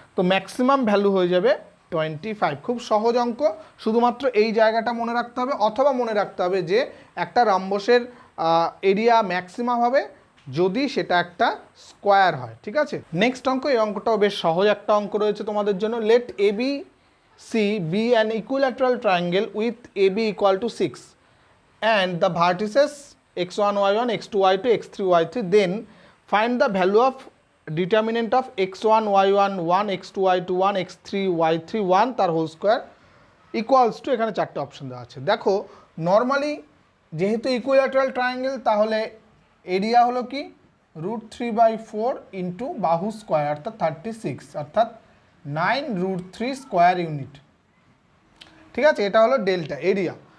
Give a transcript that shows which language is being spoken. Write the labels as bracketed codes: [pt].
[bn] তো maximum value হয়ে যাবে 25। খুব সহজ অঙ্ক, শুধুমাত্র এই জায়গাটা মনে রাখতে হবে, অথবা মনে রাখতে হবে যে একটা রম্বসের এরিয়া ম্যাক্সিমাম হবে যদি সেটা একটা স্কোয়ার হয়, ঠিক আছে। নেক্সট অঙ্ক, এই অঙ্কটাও বেশ সহজ একটা অঙ্ক রয়েছে তোমাদের জন্য। [en] let ABC be an equilateral triangle with AB equal to 6 and the vertices x1 y1 x2 y2 x3 y3, then find the value of determinant of x1 y1 1 x2 y2 1 x3 y3 1 তার whole square equals to, [bn] এখানে চারটে option দেওয়া আছে। দেখো normally যেহেতু equilateral triangle, তাহলে area হলো কি √3/4 ইন্টু বাহু স্কোয়ার অর্থাৎ 36, অর্থাৎ 9√3 স্কোয়ার ইউনিট, ঠিক আছে। এটা হলো ডেল্টা এরিয়া।